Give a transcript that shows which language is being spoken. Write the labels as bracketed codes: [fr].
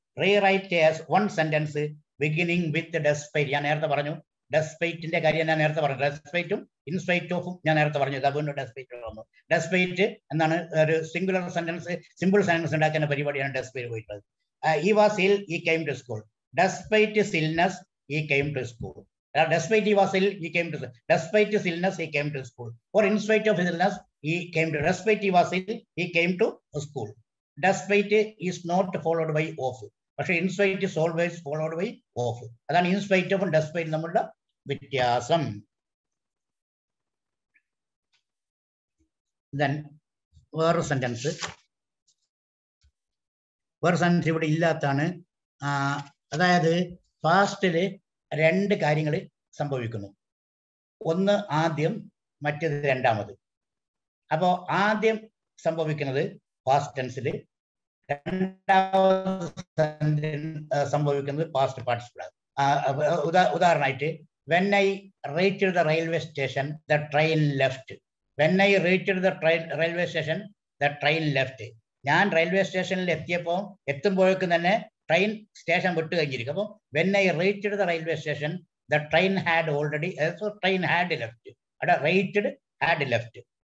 [en] Rewrite as one sentence beginning with despite. [ml] ഞാൻ നേരത്തെ പറഞ്ഞു ഡെസ്പൈറ്റിന്റെ കാര്യം ഞാൻ നേരത്തെ പറഞ്ഞു. ഡെസ്പൈറ്റും ഇൻസ്പൈറ്റ് ഓഫും ഞാൻ നേരത്തെ പറഞ്ഞു. അതുകൊണ്ട് ഡെസ്പൈറ്റ് വന്നു. ഡെസ്പൈറ്റ് എന്താണ്? ഒരു സിംഗുലർ സെന്റൻസ്, സിമ്പിൾ സെന്റൻസ് ഉണ്ടാക്കുന്ന പരിപാടിയാണ് ഡെസ്പൈറ്റ് പോയിട്ടുള്ളത്. [en] He was ill, he came to school. Despite his illness, he came to school. Despite he was ill, he came to school. Despite his illness, he came to school. Or in spite of his illness, he came to. Despite he was ill, he came to school. Despite is not followed by of. [ml] പക്ഷെ [en] in spite is always followed by of. [ml] അതാണ് [en] in spite of despite [ml] നമ്മളുടെ വ്യത്യാസം. Then വേറൊരു sentence ഇവിടെ ഇല്ലാത്താണ്. അതായത് ഫാസ്റ്റില് രണ്ട് കാര്യങ്ങൾ സംഭവിക്കുന്നു. ഒന്ന് ആദ്യം, മറ്റേത് രണ്ടാമത്. അപ്പോ ആദ്യം സംഭവിക്കുന്നത് പാസ്റ്റ് ടെൻസില്, രണ്ടാമത് സംഭവിക്കുന്നത് പാസ്റ്റ് പാർട്ടിസിപ്പിൾ. ഉദാഹരണമായിട്ട് [en] when I reached the railway station, the train left. When I reached the railway station, the train left. [ml] ഞാൻ റെയിൽവേ സ്റ്റേഷനിൽ എത്തുമ്പോഴേക്കും തന്നെ ട്രെയിൻ സ്റ്റേഷൻ വിട്ടു കഴിഞ്ഞിരിക്കും. അപ്പോൾ [en] when I reached the railway station, the train had already, so train had left. [ml] അവിടെ [en] reached had left.